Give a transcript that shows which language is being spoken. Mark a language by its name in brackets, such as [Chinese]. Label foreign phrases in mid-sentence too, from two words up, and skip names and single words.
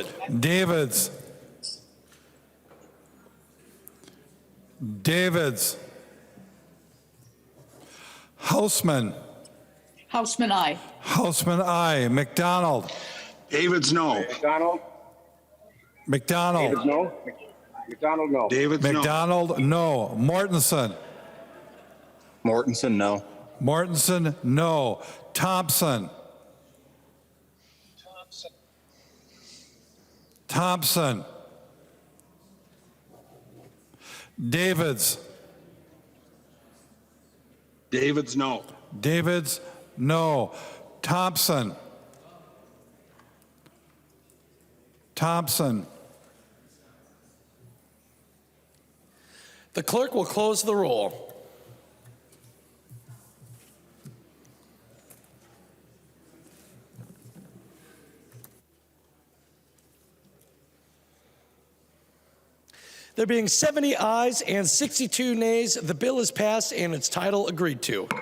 [English] Davids. Houseman. Houseman, aye. Houseman, aye. McDonald. Davids, no. McDonald. Davids, no. McDonald, no. Davids, no. McDonald, no. Mortensen. Mortensen, no. Mortensen, no. Thompson. Thompson. Davids. Davids, no. Davids, no. Thompson. Thompson. The clerk will close the roll. There being 70 ayes and 62 nays, the bill is passed and its title agreed to.